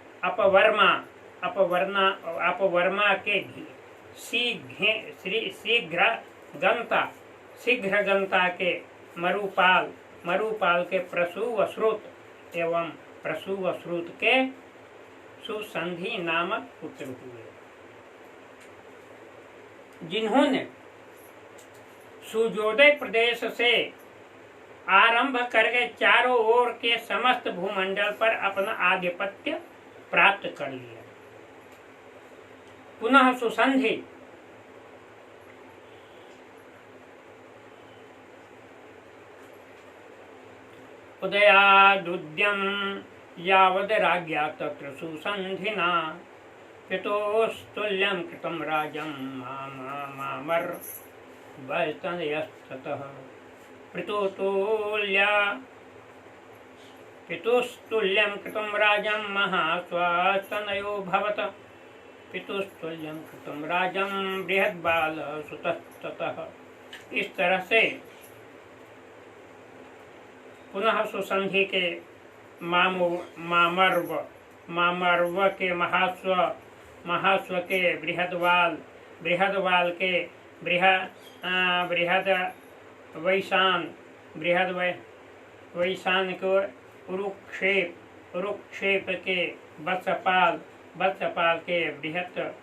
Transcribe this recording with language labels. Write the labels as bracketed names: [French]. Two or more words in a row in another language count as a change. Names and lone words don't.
[Hindi] अपवर्मा के शीघ्रगंता के मरुपाल के प्रसूवश्रुत एवं प्रसूवश्रुत के सुसंधि नामक पुत्र हुए, जिन्होंने सूर्योदय प्रदेश से आरंभ करके चारों ओर के समस्त भूमंडल पर अपना आधिपत्य प्राप्त कर लिया। [Sanskrit] पुनः सुसंधि उदयादुद्यम यावद राज्ञा तत्र सुसंधिना पितोस्तुल्यं कृतं राजं मामर वैतनयस्ततः पितुस्तुल्यं कृतं राजं महास्वास्तनयो भवत पितुस्तुल्यं कृतं राजं बृहद्बाल सुतस्ततः। [Hindi] इस तरह से पुनः सुसंधि के मामर्व के महास्व के बृहदवाल के बृहद वैशान को उरुक्षेप के वत्सपाल के बृहत